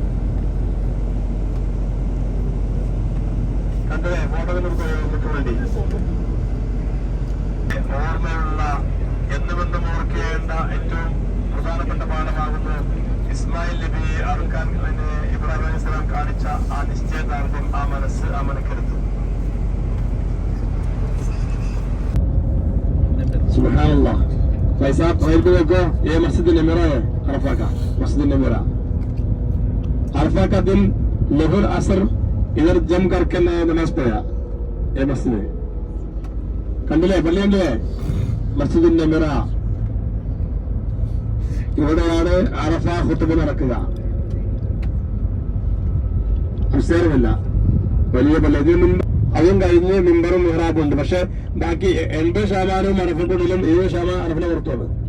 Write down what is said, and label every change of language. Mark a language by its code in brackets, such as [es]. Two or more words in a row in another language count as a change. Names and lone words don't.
[ml] കണ്ടേ ഫോട്ടോകൾക്ക് വേണ്ടി ഓർമ്മയുള്ള എന്നുമെന്നും ഓർക്കേണ്ട ഏറ്റവും പ്രധാനപ്പെട്ട പാഠമാകുന്നു ഇസ്മായിൽ നബിയെ അറുക്കാൻ ഇബ്രാഹിം അലൈഹിസ്സലാം കാണിച്ച ആ നിശ്ചയദാർഢ്യം, ആ മനസ്സ്, ആ മനക്കരുത്ത്. [ar] सुबहानअल्लाह. [hi] भाई साहब साइड पे देखो, ये मस्जिद नमीरा है, अरफा का मस्जिद नमीरा. अरफा का दिन लोहर असर इधर जम करके नमाज पढ़ा. ये मस्जिद है, [ml] കണ്ടില്ലേ പള്ളി കണ്ടില്ലേ, മസ്ജിദ് നമീറ. ഇവിടെയാണ് അറഫ ഖുത്ബ നടക്കുക. അംസേരമല്ല, വലിയ പള്ളി. ഇതിന് മുമ്പ് അതും കഴിഞ്ഞ് മിമ്പറും മിഹ്റാബും ഉണ്ട്. പക്ഷെ ബാക്കി 80% അറഫക്കുള്ളിലും 70% അറഫിനെ പുറത്തുമാണ്.